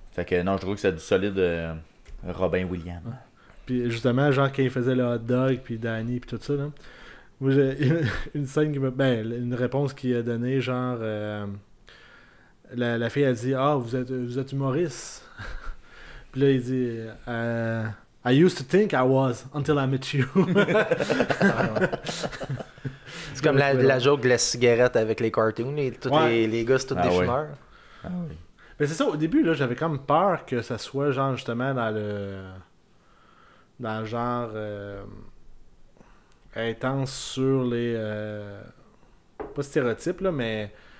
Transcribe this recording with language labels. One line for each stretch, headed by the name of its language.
French: Fait que non, je trouve que c'est du solide Robin Williams. Puis justement, genre, quand il faisait le hot dog, puis Danny, puis tout ça, là. Moi, j'ai une scène qui me. Ben, une réponse qu'il a donnée, genre. La fille a dit, ah, vous êtes humoriste.
English: Puis là, il dit, I used to think I was until I met you.
French: C'est comme la joke de la cigarette avec les cartoons. Tous Ouais. les gars, c'est tous Ah des ouais. fumeurs. Ah oui. Mais c'est ça, au début, là, j'avais comme peur que ça soit, genre, justement, dans le genre. Intense sur les. Pas stéréotypes, là, mais.